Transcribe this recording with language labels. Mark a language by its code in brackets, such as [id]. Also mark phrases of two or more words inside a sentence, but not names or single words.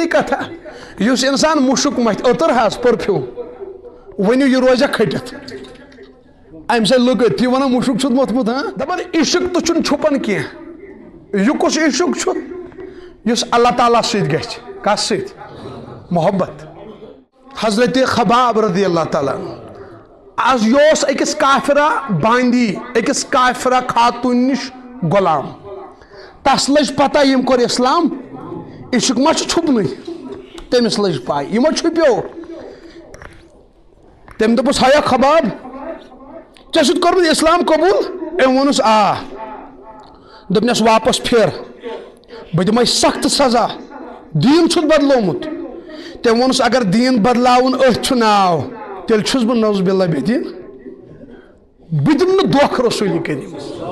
[ks] کتھا یُس انسان مُشُک متھِ أتٕر حظ پٔرفیوٗم ؤنِو یہِ روزیا کھٔٹِتھ امہِ سۭتۍ لُکھ أتھی ونان مُشُک چھُتھ موٚتھمُت دپان عشق تہِ چھُنہٕ چھُپان کینٛہہ یہِ کُس عشق چھُ یُس اللہ تعالیٰ سۭتۍ گژھِ کس سۭتۍ محبت حضرت خباب [ar] رضی اللہ تعالیٰ [ks] آز یوس اکس کافرہ باندی اکس کافرہ خاتون نش غلام تس لج پتہ یم کور اسلام عشق ما چھپن تمس لج پائی یمو چھپیو تم دپس ہیا خباب ژے چھُتھ کوٚرمُت اسلام قبول أمۍ ووٚنُس آ دوٚپنس واپس پھر بہٕ دِمے سخت سزا دیٖن چھُتھ بدلومُت تٔمۍ ووٚنُس اگر دیٖن بدلاوُن أتھۍ چھُ ناو تیٚلہِ چھُس بہٕ [ar] نوز باللہ [ks] بدیٖن بہٕ دِمہٕ نہٕ دھوکہٕ رسوٗلہِ کٔرِم